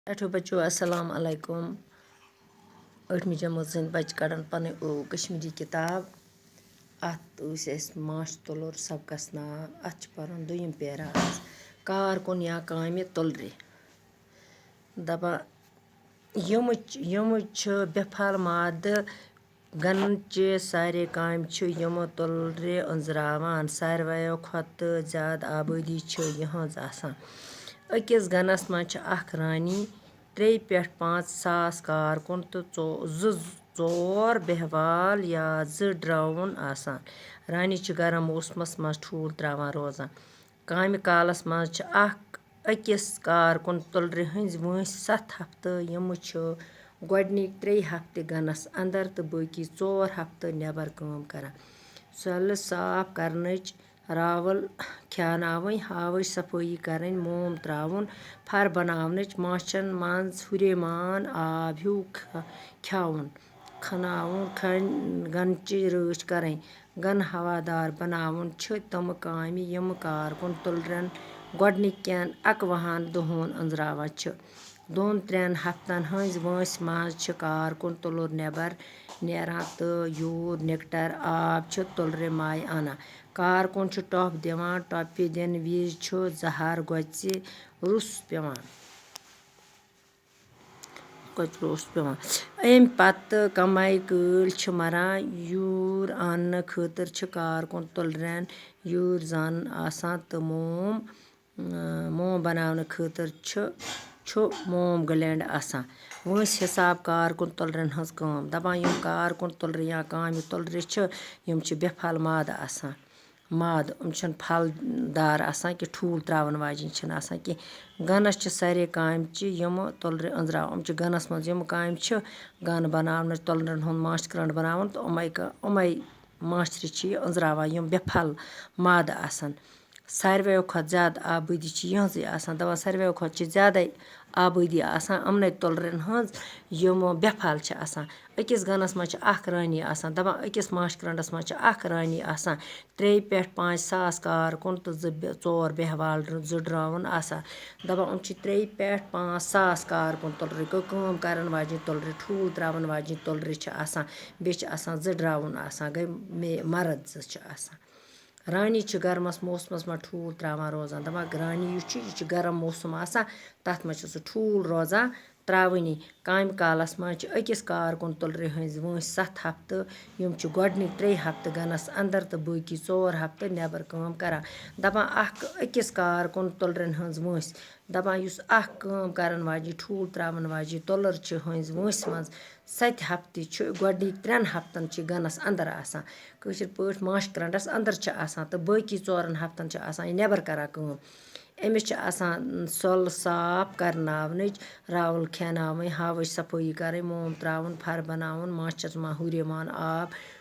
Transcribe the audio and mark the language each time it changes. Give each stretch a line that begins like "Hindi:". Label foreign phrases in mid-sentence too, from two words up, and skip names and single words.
Kashmiri: Aਠo बच्चों
Arabic: السلام عليكم
Kashmiri: 8वीं जमात ज़िंद बच्चे कड़न पन कश्मीरी किताब अत माश तुलुर सबकस नाव अत पर्न दुयम पेरा कार कुन या कामि तुलरे दपा यम बेफल माद गनचे सारे काम यम तुलरे अंजरावान सारवायो खत ज्यादा आबादी यहज आसान अकिस गनस मज अख रानी 3 पे 5 सास कारकुन तो 4 बेहवाल या 2 ड्राउन आसान रानी गर्म मौसमस मज ठूल त्रावान रोजान कामि कालस मज अकिस कारकुन तुलरे हंज वंस 7 हफ्ते यम गोडनिक 3 हफ्ते गनस अंदर तो बाकी 4 हफ्ते नेबर काम करान सल साफ करनच रावल ख्यानावन हावच सफाई करन मोम त्रावन फर बनावनच माचन मंज हुरेमान आब हू ख्यावन खनावन गनच रच करन गन हवादार बनावन तम कामि यम कारकुन तुलरन गोडनिक केन 21 दोहन अंजरावन 2-3 हफ्तन हंज वंस मज कारकुन तुलुर नेबर नेरान तो यूर निकटर आब तुलरे माय आना कारकुन टॉप दिवान टॉप दिन विज जहर गोच रुस पेवान अम पत कमाई कल मरान यूर आन खतर कारकुन तुलरन यूर जन आसान तो मोम बनावन खतर मोम ग्लैंड आसान वंस हिसाब कारकुन तुलरन हज काम दपान यम कारकुन तुलरे या कामि तुलरे यम बेफल माद आसान माद यम फलदार आसान कि ठूल त्रावन वाजिन आसान कि गनस सारे काम यम तुलरे अंजरा गनस मज यम काम गन बनावन तुलरन हुंद माश्तर बनावन तो उमै माश्तरी अंजरावान यम बेफल माद आसान सारवेो खत ज्यादा आबादी यहजे आसान दपान सारवेो खत ज्यादा आबादी आसान अमने तुलरन हंज यम बेफल आसान अकिस गनस मज अख रानी आसान दपान अकिस माशकरंडस मज अख रानी आसान 3 पे 5 सास कारकुन तो 4 बेहवाल 2 ड्राउन आसान दपान 3 पे 5 सास कारकुन तुलरे काम करन वाजिन तुलरे ठूल त्रावन वाजिन तुलरे आसान बे आसान 2 ड्राउन आसान गई मर्द 2 आसान रानी गर्मस मौसमस मज ठूल त्रावान रोजान दपान रानी यह गर्म मौसम आसान तथ मज सह ठूल रोजान त्रावनी कामि कालस मज अकिस कारकुन तुलरे हंज वंस 7 हफ्ते यम गोडनिक 3 हफ्ते गनस अंदर तो बाकी 4 हफ्ते नेबर काम करान दपान अकिस कारकुन तुलरन हंज वंस दपान काम करन वाजिन ठूल त्रावन वाजिन तुलर हंज वंस मज 7 हफ्ते गोडनिक 3 हफ्तन गनस अंदर आसान कशर पठ माशकरंडस अंदर आसान तो बाकी 4 हफ्तन आसान नेबर करान काम अमिस आसान सल साफ करनावनच रावल खेनावन हावच सफाई करन मोम त्रावन फर बनावन माचस मा हुरेमान आब